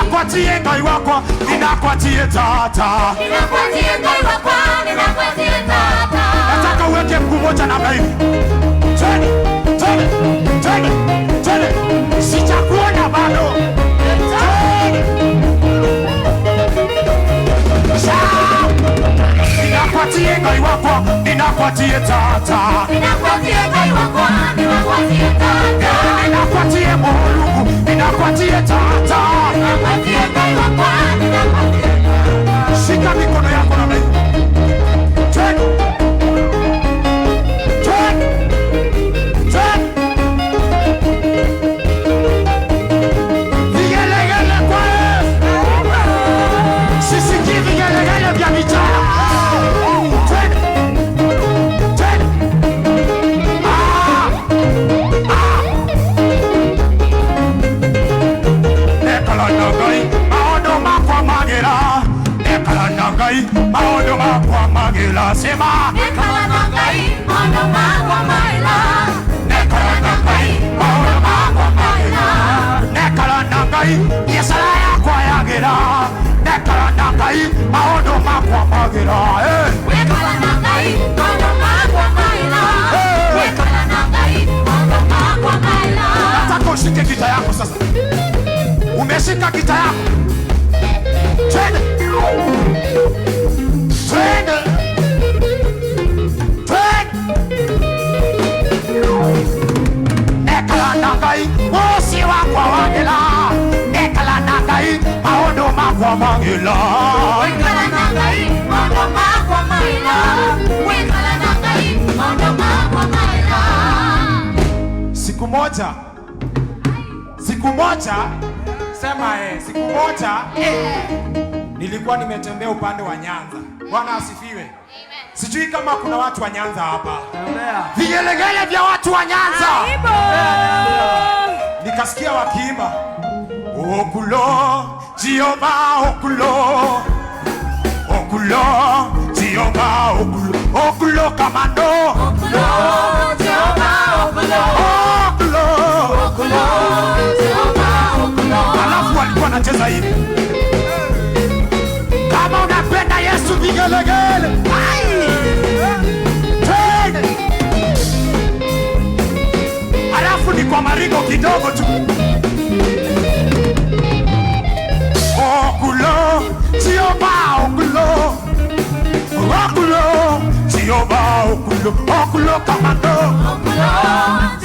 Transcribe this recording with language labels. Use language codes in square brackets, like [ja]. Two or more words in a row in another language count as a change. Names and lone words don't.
[kam] Ninakwatie Ngai wakwa, ninakwatie tata. Ninakwatie Ngai wakwa, ninakwatie tata. [sw] Nataka uweke mguu moja na hivi. Twende, twende, twende, twende. Sijakuona bado. Twende. [kam] Ninakwatie Ngai wakwa, ninakwatie tata. Ninakwatie Ngai wakwa, ninakwatie tata. Ninakwatie Mungu, ninakwatie tata. Ninakwatie Ngai wakwa, ninakwatie tata. [sw] Shika mikono yako na mimi. Twende. Twende. Twende. Vigelegele kwa Yesu. Sisikii vigelegele vya mitaa. Twende. Twende. [kam] Nekala nagai, maondo makwa magera. Nekala nagai, maondo makwa magera. [sw] Sema. [kam] Nekala nagai, maondo makwa magera. Nekala nagai, maondo makwa magera. Nekala nagai, yesala yakwa yagera. Nekala nagai, maondo makwa magera. Nekala nagai, maondo makwa magera. Nekala nagai, maondo makwa magera. [sw] Nataka ushike gita yako sasa. Umeshika gita yako. Twende. Twende. Twende. [kam] Nekala nagai, wosi wakwa wagela. Nekala nagai, maondo makwa magela. Nekala nagai, maondo makwa magera. Nekala nagai, maondo makwa magera. [sw] Siku moja sema siku moja nilikuwa nimetembea upande wa Nyanza. Bwana asifiwe. Amen. Sijui kama kuna watu wa Nyanza hapa. Vigelegele vya watu wa Nyanza. Nikasikia wakiimba [luo] okulo Jehova okulo okulo Jehova okulo okulo kamando Okulo Jehova okulo okulo okulo Jehova okulo. [sw] Alafu walikuwa wanacheza hivi. Kama unapenda Yesu vigelegele. Twende. Alafu ni kwa maringo kidogo tu. [luo] Okulo Jehova okulo okulo Jehova okulo okulo kamando Okulo